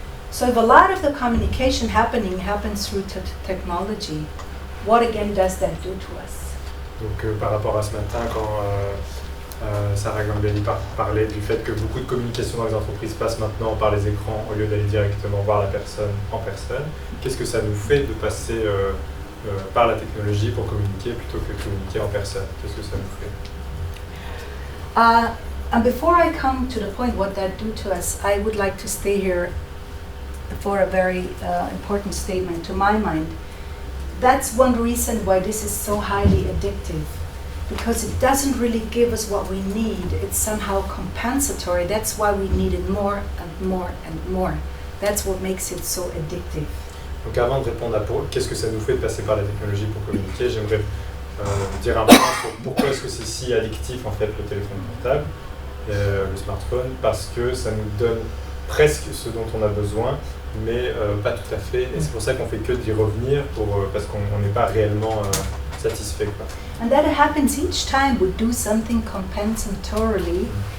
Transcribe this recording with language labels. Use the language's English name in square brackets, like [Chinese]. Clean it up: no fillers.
[English] So if a lot of the communication happens through technology, what again does that do to us? [French] Donc par rapport à ce matin, quand Sarah Gambelli parlait du fait que beaucoup de communication dans les entreprises passe maintenant par les écrans au lieu d'aller directement voir la personne en personne, qu'est-ce que ça nous fait de passer par la technologie pour communiquer plutôt que communiquer en personne? Qu'est-ce que ça nous fait? [English] And before I come to the point what that do to us, I would like to stay here for a very important statement to my mind. That's one reason why this is so highly addictive, because it doesn't really give us what we need. It's somehow compensatory. That's why we need it more and more and more. That's what makes it so addictive. [French] Donc avant de répondre à qu'est-ce que ça nous fait de passer par la technologie pour communiquer, j'aimerais dire un point sur pourquoi est-ce que c'est si addictif en fait le téléphone portable, le smartphone, parce que ça nous donne presque ce dont on a besoin, mais pas tout à fait, et c'est pour ça qu'on fait que d'y revenir, parce qu'on n'est pas réellement satisfait, quoi. [English] And that happens each time we do something compensatorily.